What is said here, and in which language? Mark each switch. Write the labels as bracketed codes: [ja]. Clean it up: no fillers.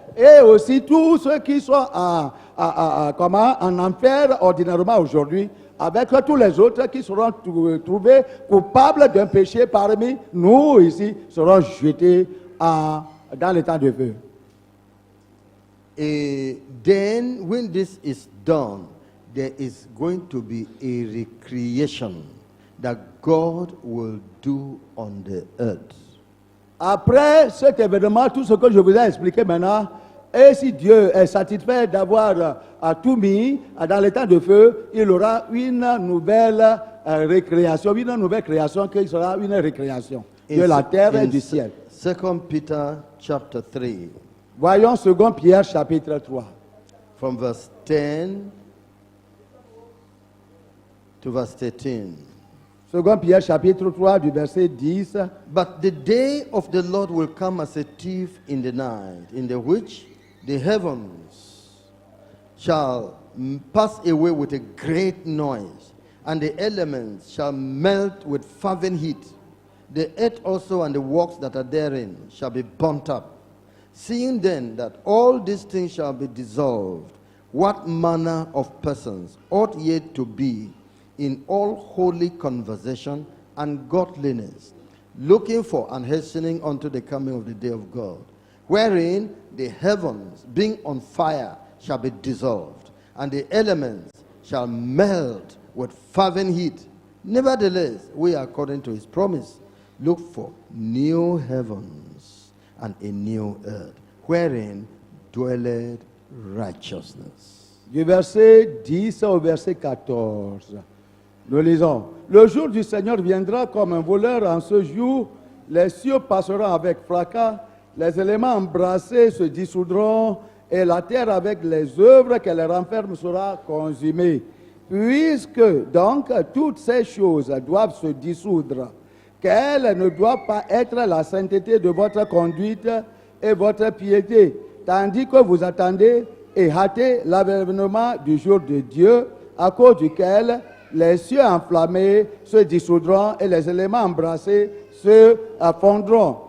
[fr] Et aussi tous ceux qui sont en enfer ordinairement aujourd'hui, avec tous les autres qui seront trouvés coupables d'un péché parmi nous ici, seront jetés dans l'étang de feu. [en] And then when this is done, there is going to be a recreation that God will do on the earth. [fr] Après cet événement, tout ce que je vous ai expliqué maintenant, et si Dieu est satisfait d'avoir tout mis dans l'étang de feu, il aura une nouvelle récréation, une nouvelle création qui sera une récréation de la terre et du ciel. [en] 2 Peter chapter 3. [fr] Voyons 2 Pierre chapitre 3. [en] from verse 10 to verse 13. [fr] 2 Pierre chapitre 3 du verset 10. [en] But the day of the Lord will come as a thief in the night, in the which the heavens shall pass away with a great noise, and the elements shall melt with fervent heat. The earth also and the works that are therein shall be burnt up. Seeing then that all these things shall be dissolved, what manner of persons ought ye to be in all holy conversation and godliness, looking for and hastening unto the coming of the day of God, wherein the heavens, being on fire, shall be dissolved, and the elements shall melt with fervent heat. Nevertheless, we, according to his promise, look for new heavens and a new earth, wherein dwelleth righteousness. [fr] Du verset 10 au verset 14. Nous lisons. Le jour du Seigneur viendra comme un voleur. En ce jour, les cieux passeront avec fracas, les éléments embrassés se dissoudront, et la terre avec les œuvres qu'elle renferme sera consumée. Puisque donc toutes ces choses doivent se dissoudre, quelle ne doit pas être la sainteté de votre conduite et votre piété, tandis que vous attendez et hâtez l'avènement du jour de Dieu, à cause duquel les cieux enflammés se dissoudront et les éléments embrassés se fondront.